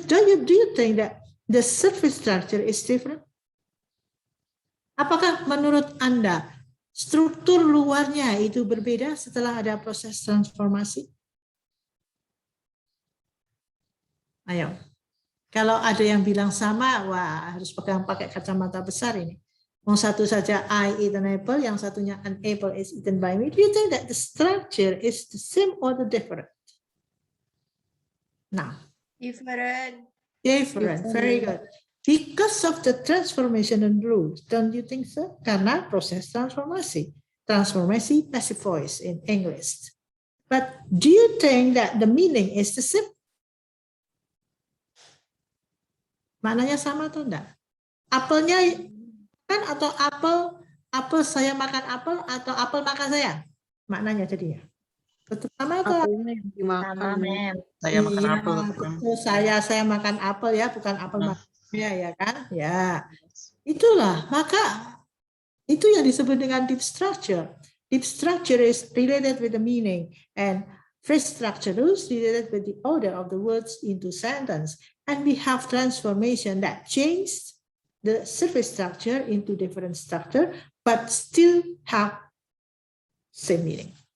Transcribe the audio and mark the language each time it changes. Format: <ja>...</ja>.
<en>Do you think that the surface structure is different?</en> <id>Apakah menurut Anda struktur luarnya itu berbeda setelah ada proses transformasi? Ayo. Kalau ada yang bilang sama, wah harus pakai kacamata besar ini. Yang satu saja</id> <en>I eat an apple,</en> <id>yang satunya</id> <en>an apple is eaten by me. Do you think that the structure is the same or the different? Now. Different. Different, very good. Because of the transformation and rules, don't you think so?</en> <id>Karena proses transformasi. Transformasi</id> <en>passive voice in English. But do you think that the meaning is the same?</en> <id>Maknanya sama atau enggak? Apelnya kan atau apel saya makan apel atau apel makan saya? Maknanya jadinya. Betul sama atau Apelnya yang dimakan. Sama, ma'am. Saya makan iya, apel. betul, saya makan apel ya, bukan apel makan saya ya kan? Ya. Itulah, maka itu yang disebut dengan deep structure.</id> <en>Deep structure is related with the meaning and phrase structure is related with the order of the words into sentence. And we have transformation that changed the surface structure into different structure, but still have same meaning.</en>